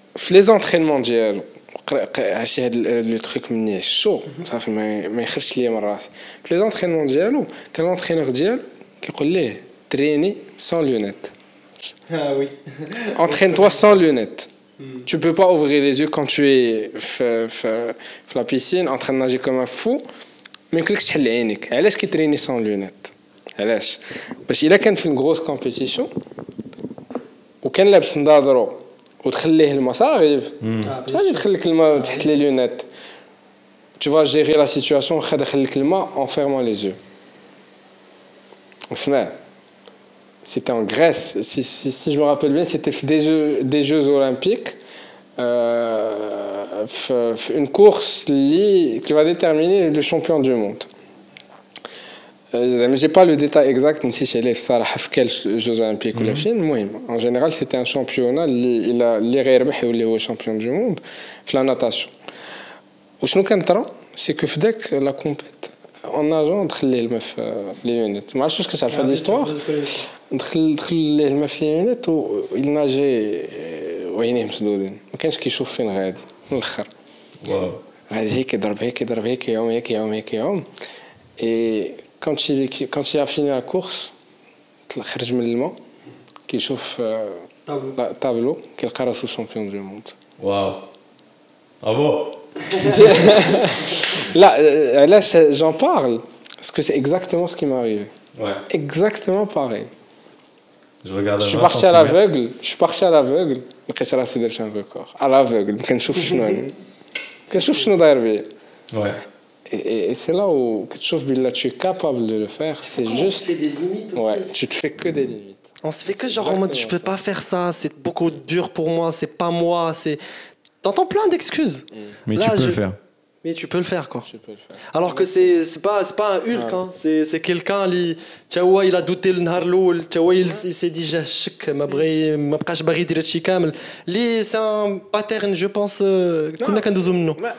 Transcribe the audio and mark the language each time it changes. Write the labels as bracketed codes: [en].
[ar] Les entraînements ديالو هادشي هاد لو تريك مني شو صافي ما يخرجش ليا من راسي. في لي entraînements ديالو كان لونترينور ديالو كيقول ليه تريني sans lunettes. [fr] Ah oui. Entraîne-toi sans lunettes. Tu peux pas ouvrir les yeux quand tu es في la piscine en train de nager comme un fou. [ar] ما يمكنلكش تحل عينيك. علاش كيتريني sans lunettes؟ علاش باش الا كان في الغروس كومبيتيشن وكان لابس نظاظرو وتخليه الماء صافي غادي تخليك الماء تحت لي لونيت tu vas gérer la situation واخا دخلك الماء en fermant les yeux. [fr] وفنا c'était en Grèce si je me rappelle bien c'était des jeux olympiques une course qui va déterminer le champion du monde. Mais j'ai pas le détail exact نسيت عليه الصراحه في quel jeux olympiques ولا فين. المهم en général c'était un championnat اللي غيربح يولي هو champion du monde في la natation. [ar] وشنو كان طرا سي كو في داك لا كومبيت اون ناجون دخل ليه الماء في لي لونيت ما عرفتش واش كتعرف هاد ليستوار دخل ليه الماء في لي لونيت ويل ناجي وعينيه مسدودين ما كانش كيشوف فين غادي من الاخر واو غادي هيك يضرب هيك يعوم et quand il a fini la course خرج من الماء كيشوف تابلو كيلقى راسو شامبيون دو موند. واو برافو. [fr] Là, علاش j'en parle parce que c'est exactement ce qui m'est arrivé. Ouais. Exactement pareil. Je regarde. Je suis parti à l'aveugle لقيت راسي درت un record à l'aveugle كنشوف شنو داير بيا. Ouais. Et c'est là où tu es capable de le faire. C'est juste. Des limites aussi. Ouais, tu te fais que des limites. On se fait que genre en mode je peux pas faire ça, c'est beaucoup dur pour moi, c'est pas moi, c'est. T'entends plein d'excuses. Mais Là, tu peux le faire. Mais tu peux le faire quoi. Tu peux le faire. Alors que c'est pas un Hulk hein. C'est quelqu'un qui تشاوا il a douté النهار الأول تشاوا il s'est dit جا الشك ما بقاش باغي يدير هادشي كامل لي c'est un pattern je pense كنا كندوزو منه.